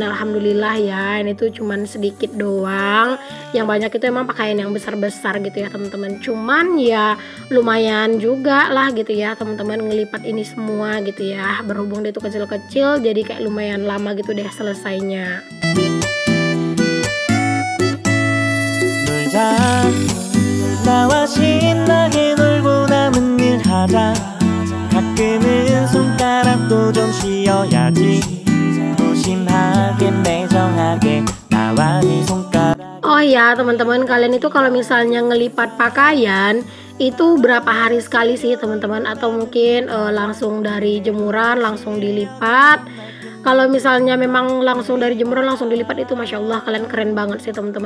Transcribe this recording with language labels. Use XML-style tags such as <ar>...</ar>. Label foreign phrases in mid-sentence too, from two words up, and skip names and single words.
<id>Alhamdulillah ya. Ini tuh cuman sedikit doang. Yang banyak itu emang pakaian yang besar-besar gitu ya, teman-teman. Cuman ya lumayan juga lah gitu ya, teman-teman, ngelipat ini semua gitu ya. Berhubung dia tuh kecil-kecil, jadi kayak lumayan lama gitu deh selesainya.</id> <ko>나와 신나게 놀고 남은 일 하자. 가끔은 손가락도 좀 쉬어야지. 조심하게 매정하게 나와 네 손가락.</ko> <id>Oh ya teman-teman, kalian itu kalau misalnya ngelipat pakaian itu berapa hari sekali sih teman-teman, atau mungkin langsung dari jemuran langsung dilipat? Kalau misalnya memang langsung dari jemuran langsung dilipat itu</id> <ar>ما شاء الله</ar> <id>kalian keren banget sih teman-teman.</id>